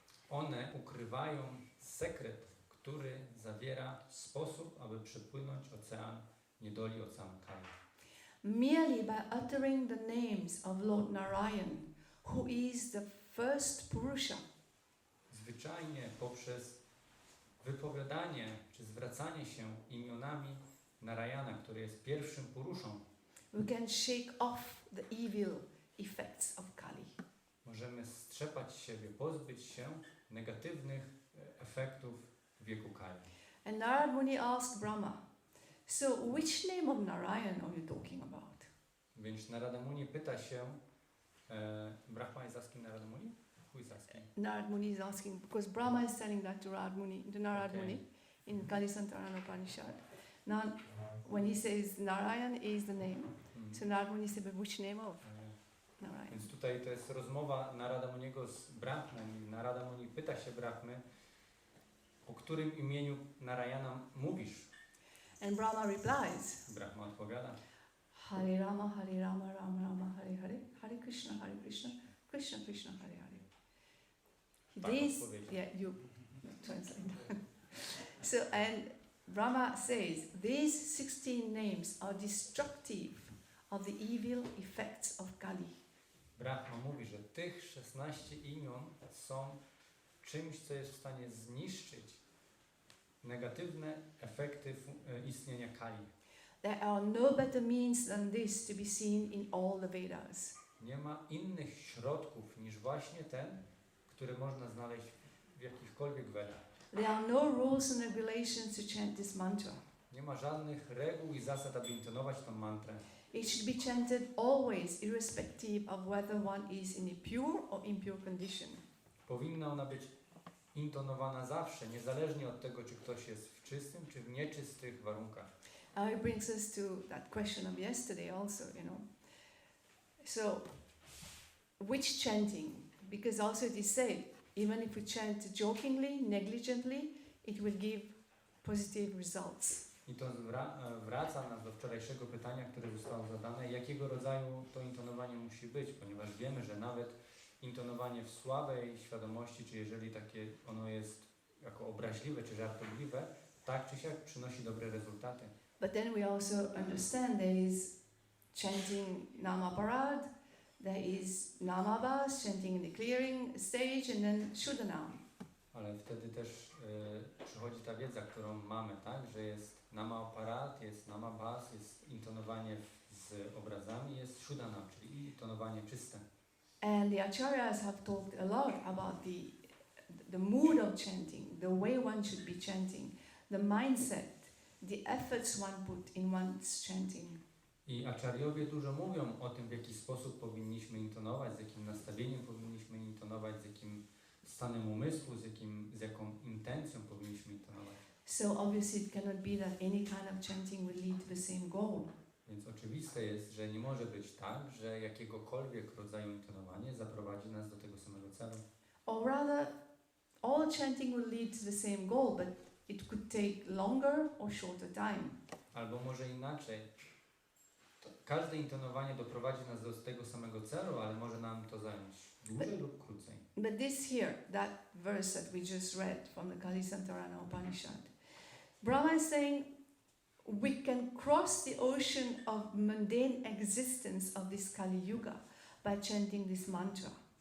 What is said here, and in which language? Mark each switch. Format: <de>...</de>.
<pl>One ukrywają sekret, który zawiera sposób, aby przepłynąć ocean niedoli, ocean Kali.</pl> <en>Merely by uttering the names of Lord Narayan, who is the first Purusha,</en> <pl>Zwyczajnie poprzez wypowiadanie czy zwracanie się imionami Narayana, który jest pierwszym puruszą,</pl> <en>we can shake off the evil effects of Kali.</en> <pl>możemy strzepać z siebie, pozbyć się negatywnych efektów wieku Kali.</pl> <en>And Narad Muni asked Brahma, so which name of Narayan are you talking about?</en> <pl>Więc Narada Muni pyta się,</pl> <en>Brahma is asking Narada Muni? Who is asking? Narad Muni is asking, because Brahma is telling that to Narad Okay. Muni in Kali Santarana Upanishad. Now, when he says Narayan is the name, so Narad Muni said, but which name of Narayan?</en> <pl>Więc tutaj to jest rozmowa Narada Muniego z Brahmą i Narada Muni pyta się Brahmy, o którym imieniu Narayana mówisz?</pl> <en>And Brahma replies,</en> <pl>Brahma odpowiada,</pl> <sa>Hare Rama, Rama Rama, Hare Hare, Hare Krishna, Krishna, Krishna, Hare Hare.</sa> <pl>Tak</pl> <en>These,</en> <pl>odpowiedział.</pl> <en>yeah, you translate. So, and Brahma says, these 16 names are destructive of the evil effects of Kali.</en> <pl>Brahma mówi, że tych 16 imion są czymś, co jest w stanie zniszczyć negatywne efekty istnienia Kali.</pl> <en>There are no better means than this to be seen in all the Vedas.</en> <pl>Nie ma innych środków niż właśnie ten, który można znaleźć w jakichkolwiek Vedach.</pl> <en>There are no rules and regulations to chant this mantra.</en> <pl>Nie ma żadnych reguł i zasad, aby intonować tą mantrę.</pl> <en>It should be chanted always, irrespective of whether one is in a pure or impure condition.</en> <pl>Powinna ona być intonowana zawsze, niezależnie od tego, czy ktoś jest w czystym, czy w nieczystych warunkach.</pl> <en>Now it brings us to that question of yesterday also, So, which chanting? Because also it is said, even if we chant jokingly, negligently, it will give positive results.</en> <pl>I to wraca nas do wczorajszego pytania, które zostało zadane, jakiego rodzaju to intonowanie musi być, ponieważ wiemy, że nawet intonowanie w słabej świadomości, czy jeżeli takie ono jest jako obraźliwe, czy żartobliwe, tak czy siak przynosi dobre rezultaty.</pl> <en>But then we also understand there is chanting Nama Parad, there is namabas, chanting in the clearing stage, and then shuddhanam.</en> <pl>Ale wtedy też przychodzi ta wiedza, którą mamy, tak? Że jest namaparat, jest namabas, jest intonowanie z obrazami, jest shuddhanam, czyli intonowanie czyste.</pl> <en>And the acharyas have talked a lot about the mood of chanting, the way one should be chanting, the mindset, the efforts one put in one's chanting.</en> <pl>I acharyowie dużo mówią o tym, w jaki sposób powinniśmy intonować, z jakim nastawieniem powinniśmy intonować, z jakim stanem umysłu, z jaką intencją powinniśmy intonować.</pl> <en>So obviously it cannot be that any kind of chanting will lead to the same goal.</en> <pl>Więc oczywiste jest, że nie może być tak, że jakiegokolwiek rodzaju intonowanie zaprowadzi nas do tego samego celu.</pl> <en>Or rather, all chanting will lead to the same goal, but it could take longer or shorter time.</en> <pl>Albo może inaczej. Każde intonowanie doprowadzi nas do tego samego celu, ale może nam to zająć dłużej lub krócej.</pl> <en>But this here, that verse that we just read from the Kalisantarana Upanishad, Brahma is saying we can cross the ocean of mundane existence of this Kali Yuga by chanting this mantra.</en>